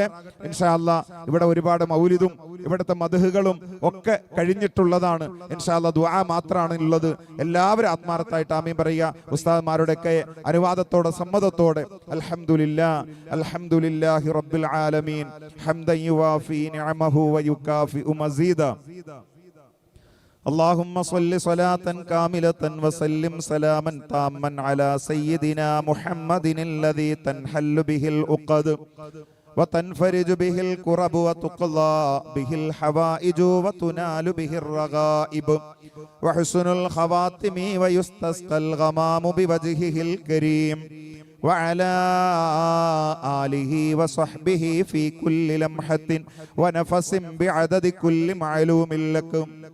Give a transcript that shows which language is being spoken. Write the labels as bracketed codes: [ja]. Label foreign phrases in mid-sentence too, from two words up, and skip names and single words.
[ar] إن شاء الله [ml] ഇവിടെ ഒരുപാട് മൗലിദും ഇവിടുത്തെ മദ്ഹുകളും ഒക്കെ കഴിഞ്ഞിട്ടുള്ളതാണ്. [ar] إن شاء الله [ml] ദുആ മാത്രമാണ് ഉള്ളത്. എല്ലാവരും ആത്മാർത്ഥമായിട്ട് ആമീൻ പറയുക. ഉസ്താദ്മാരുടെയൊക്കെ അനുവാദത്തോടെ സമ്മതത്തോടെ [ar] الحمد لله رب العالمين حمدا يوافي نعمه ويكافئ مزيده. اللهم صل صلاة كاملة وسلم سلاما تاما على سيدنا محمد الذي تنحل به العقد وتنفرج به الكرب وتقضى به الحوائج وتنال به الرغائب وحسن الخواتم ويستسقى الغمام بوجهه الكريم وعلى آله وصحبه في كل لمحة ونفس بعدد كل معلوم لكم.